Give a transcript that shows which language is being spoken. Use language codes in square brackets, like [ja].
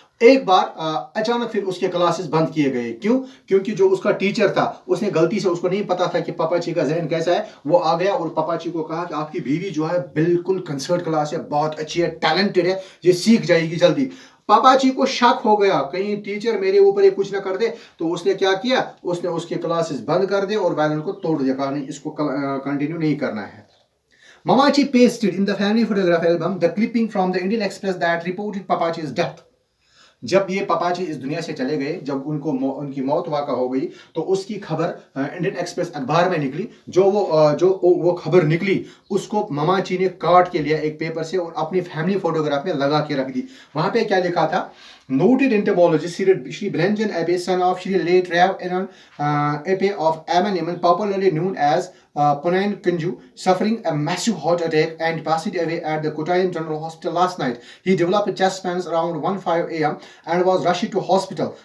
[hi] एक बार अचानक फिर उसके क्लासेस बंद किए गए। क्यों? क्योंकि जो उसका टीचर था उसने गलती से, उसको नहीं पता था कि पापाची का जहन कैसा है, वो आ गया और पापाची को कहा कि आपकी बीवी जो है बिल्कुल कंसर्ट क्लास है, बहुत अच्छी है, टैलेंटेड है, ये सीख जाएगी जल्दी। पापा जी को शक हो गया कहीं टीचर मेरे ऊपर ये कुछ ना कर दे, तो उसने क्या किया, उसने उसके क्लासेस बंद कर दिए और वायलिन को तोड़ दिया, कहा नहीं इसको कंटिन्यू नहीं करना है। [en] Mamachi pasted in the family photograph album the clipping from the Indian Express that reported Papachi's death. [hi] जब ये पापाजी इस दुनिया से चले गए, जब उनकी मौत वाक़ा हो गई, तो उसकी खबर इंडियन एक्सप्रेस अखबार में निकली। जो वो खबर निकली उसको ममाची ने काट के लिया एक पेपर से और अपनी फैमिली फोटोग्राफ में लगा के रख दी। वहां पे क्या लिखा था? [en] Noted entomologist Shri Brenjan Abe, son of Shri late Rev. Aaron Abe of Amman, popularly known as Ponain Kunju, suffering a massive heart attack and passed away at the Kottayam General Hospital last night. He developed chest pains around 1:05 a.m. and was rushed to hospital.